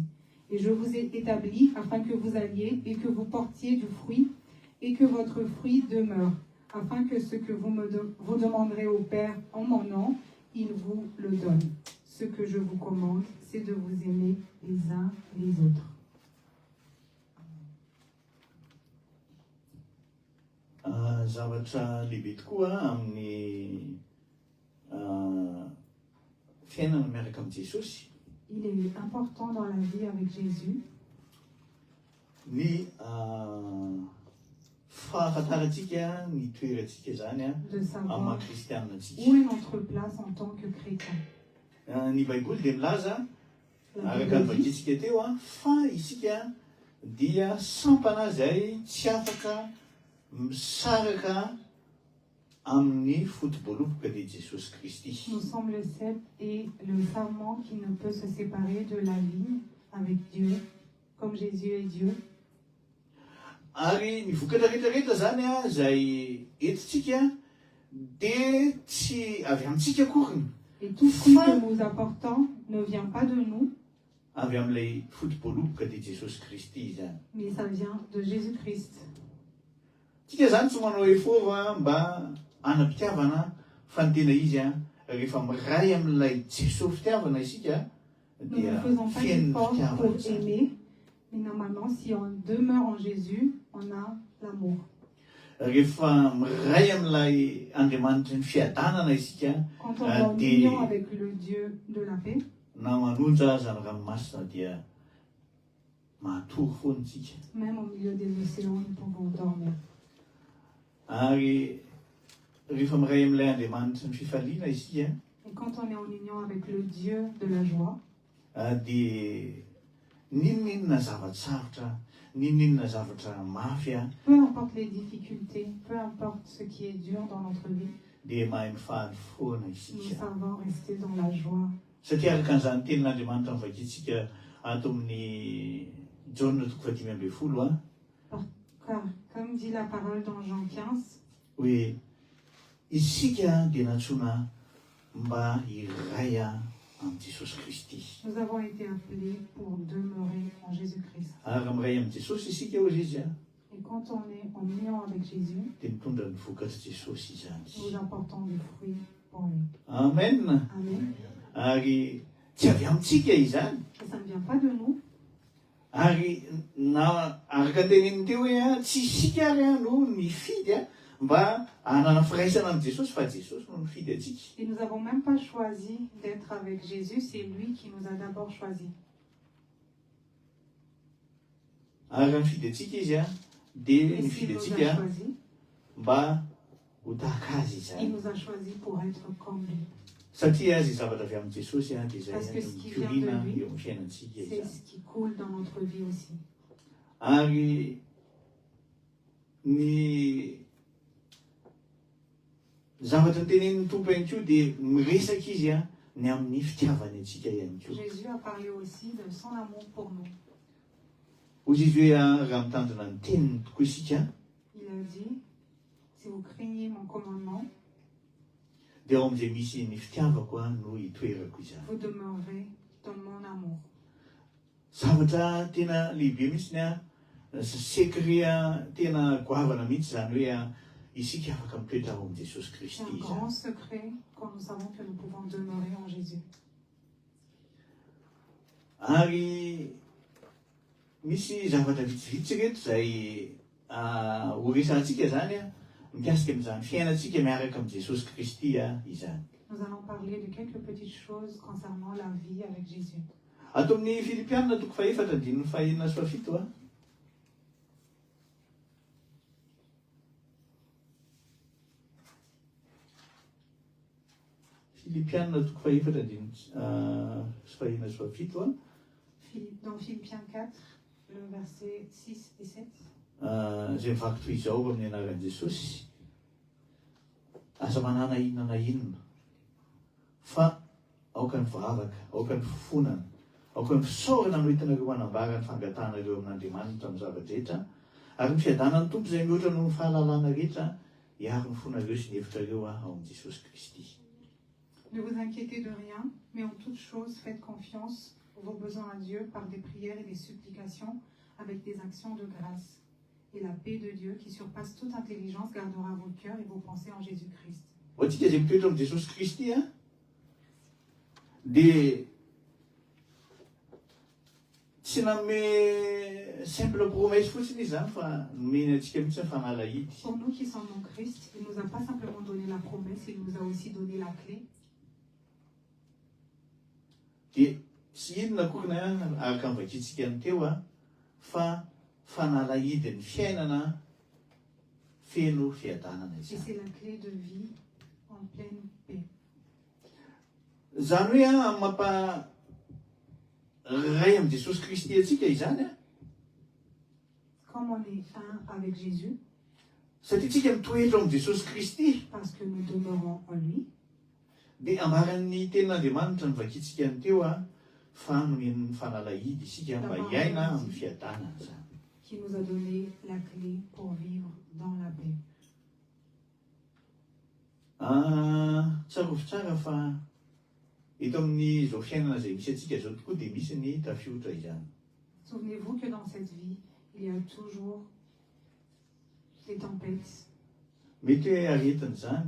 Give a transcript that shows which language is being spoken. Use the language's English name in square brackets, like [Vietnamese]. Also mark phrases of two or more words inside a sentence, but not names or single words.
[French] Et je vous ai établi afin que vous alliez et que vous portiez du fruit et que votre fruit demeure, afin que ce que vous demanderez au Père en mon nom, il vous le donne. Ce que je vous commande, c'est de vous aimer les uns les autres. [Malagasy] Zavatra lehibe tokoa amin'ny fiainana miaraka amin'ny Jesosy. [French] Il est important dans la vie avec Jésus [Malagasy] Ny fahafantarantsika ny toerantsika zany [French] de [Malagasy] amin'ny [French] savoir [Malagasy] maha-kristianantsika. [French] où est notre place en tant que chrétien. [Malagasy] Ny Baiboly dia milaza [French] La [Malagasy] araka ny [French] Bible dit [Malagasy] vakintsika teo fa isika dia sampana izay tsy afaka misaraka amin'ny fotoboaloboka dia Jesosy Kristy. [French] nous sommes le cep et le sarment qui ne peut se séparer de la vigne avec Dieu, comme Jésus est Dieu. [Malagasy] Ary ny vokatra rehetrarehetra zany izay entintsika dia tsy avy amintsika akory, [French] Et tout fruit que nous apportons ne vient pas de nous, [Malagasy] avy amin'ilay fotoboaloboka dia Jesosy Kristy zany. [French] mais ça vient de Jésus-Christ. [Malagasy] Tsika zany tsy manao effort mba hanam-pitiavana fa ny tena izy rehefa miray amin'ilay Jesosy fitiavana isika [French] Nous ne [Malagasy] dia [French] faisons pas [Malagasy] fiain'ny [French] d'effort [Malagasy] fitiavana [French] pour [Malagasy] zany. [French] aimer, mais normalement, si on demeure en Jésus, on a l'amour. [Malagasy] Rehefa miray amin'ilay Andriamanitra ny fiadanana isika [French] Quand on est en union avec le Dieu de la paix, [Malagasy] na manonja aza ny ranomasina dia mahatory foana tsika. [French] même au milieu des océans, nous pouvons dormir. [Malagasy] Ary rehefa miray amin'ilay Andriamanitra ny fifaliana isika [French] Et quand on est en union avec le Dieu de la joie, [Malagasy] dia n'inona zava-tsarotra, n'inona zavatra mafy [French] peu importe les difficultés, peu importe ce qui est dur dans notre vie, [Malagasy] dia mahay mifaly foana [French] nous [Malagasy] isika. [French] savons rester dans la joie. [Malagasy] Satria araka an'izany tenin'Andriamanitra mivakintsika ato amin'ny Jaona 5:12 [French] Car, comme dit la parole dans Jean 15, [Malagasy] hoe isika dia nantsoina mba iray amin'ny Jesosy Kristy. [French] nous avons été appelés pour demeurer en Jésus-Christ. [Malagasy] Ary miray amin'ny Jesosy isika hozy izy [French] Et quand on est en union avec Jésus, [Malagasy] dia mitondra ny vokatry Jesosy izany. [French] nous apportons du fruit pour lui. [Malagasy] Amen. [French] Amen. [Malagasy] Ary tsy avy amintsika izany. [French] Et ça ne vient pas de nous. [Malagasy] Ary na araka teneniny teo hoe tsy isika ary no nifidy mba hanana firaisana amin'ny Jesosy fa Jesosy no nifidy atsika. [French] Et nous n'avons même pas choisi d'être avec Jésus, c'est lui qui nous a d'abord choisis. [Malagasy] Ary nifidy atsika izy dia [French] Et s'il [Malagasy] nifidy [French] nous a [Malagasy] atsika [French] choisis, [Malagasy] mba ho tahaka azy [French] il [Malagasy] izany. [French] nous a choisis pour être comme lui. [Malagasy] Satria zay zavatra avy amin'ny Jesosy dia [French] Parce que [Malagasy] izay [French] ce qui vient [Malagasy] mikoriana [French] de lui, [Malagasy] eo amin'ny fiainantsika [French] C'est [Malagasy] izany. [French] ce qui coule dans notre vie aussi. [Malagasy] Ary ny zavatra nytenenin'ny tompo ihany koa dia miresaka izy ny amin'ny fitiavany antsika ihany koa. [French] Jésus a parlé aussi de son amour pour nous. [Malagasy] Hozy izy hoe raha mitandrina ny teniny tokoa isika, [French] Il a dit, si vous craignez mon commandement, [Malagasy] dia ao amin'izay misy ny fitiavako no hitoerako izany. [French] vous demeurerez dans mon amour. [Malagasy] Zavatra tena lehibe mihitsy ny secret tena goavana mihitsy zany hoe isika afaka mitoetra ao amin'i Jesosy [French] C'est [Malagasy] Kristy [French] un grand [Malagasy] izany. [French] secret quand nous savons que nous pouvons demeurer en Jésus. [Malagasy] Ary misy zavatra vitsivitsy reto izay ho resantsika zany mikasika amin'izany fiainantsika miaraka amin'i Jesosy Kristy izany. [French] Nous allons parler de quelques petites choses concernant la vie avec Jésus. [Malagasy] Ato amin'ny Filipianina toko faefatra andininy fahaenina sy fahafito Filipianina toko faefatra andininy sy fahaenina sy fahafito [French] Dans Philippiens 4, le verset 6 et 7. [Malagasy] Izay mivaky toy izao amin'ny anaran'i Jesosy. Aza manana inona na inona fa aoka ny vavaka, aoka ny fifonana, aoka ny fisaorana no hitanareo hanambara ny fangatanareo amin'Andriamanitra amin'ny zavatra rehetra, ary ny fiadanan'ny tompo izay mihoatra noho ny fahalalana rehetra hiaro ny fonareo sy ny hevitrareo ao amin'i Jesosy Kristy. [French] Ne vous inquiétez de rien, mais en toute chose faites confiance vos besoins à Dieu par des prières et des supplications avec des actions de grâce. Et la paix de Dieu qui surpasse toute intelligence gardera vos cœurs et vos pensées en Jésus-Christ. [Malagasy] Ohatsika izay mitoetra amin'i Jesosy Kristy dia tsy nanome [French] simple promesse [Malagasy] fotsiny izy zany fa nomeny antsika mihitsy ny fanalahidy. [French] Pour nous qui sommes en Christ, il ne nous a pas simplement donné la promesse, il nous a aussi donné la clé. [Malagasy] Dia tsy inona kokona araka nivakitsika ny teo fa fanalahidy ny fiainana feno fiadanana [French] Et [Malagasy] izany. [French] c'est la clé de vie en pleine paix. [Malagasy] Zany hoe mampa ray amin'i Jesosy Kristy atsika izany [French] Comme on est un avec Jésus, [Malagasy] satria tsika mitoetra amin'i Jesosy Kristy [French] parce que nous demeurons en lui, [Malagasy] dia ambaran'ny tenin'Andriamanitra nivakitsika ny teo fa nomeny ny fanalahidy isika mba hiaina amin'ny fiadanana zany. [French] qui nous a donné la clé pour vivre dans la paix. [Malagasy] Tsara ovy tsara fa eto amin'izao fiainana izay misy atsika zao tokoa dia misy ny tafiotra izany. [French] Souvenez-vous que dans cette vie, il y a toujours des tempêtes. [Malagasy] Mety hoe aretina zany,